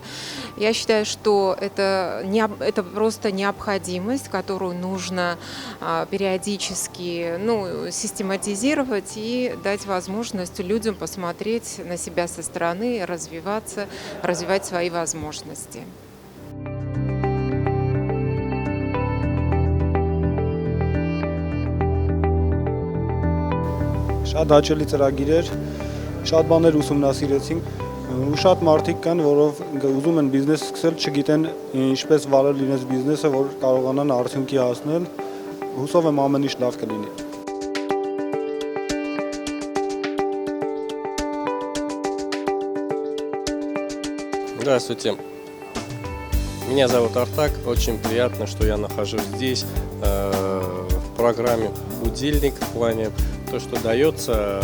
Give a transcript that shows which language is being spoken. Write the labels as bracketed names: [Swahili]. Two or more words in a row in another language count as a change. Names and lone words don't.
[Russian] Я считаю, что это просто необходимость, которую нужно периодически систематизировать и дать возможность людям посмотреть на себя со стороны, развиваться, развивать свои возможности. [Armenian] Շատ հաճելի ծրագիր էր, շատ բաներ ուսումնասիրեցինք, ու շատ մարդիկ կան, որով ուզում են բիզնես սկսել, չգիտեն ինչպես վարել իրենց բիզնեսը, որ կարողանան արդյունքի հասնել, հուսով եմ ամեն ինչ լավ կլինի։ [Russian] Здравствуйте. Меня зовут Артак, очень приятно, что я нахожусь здесь в программе «Будильник», в плане то, что дается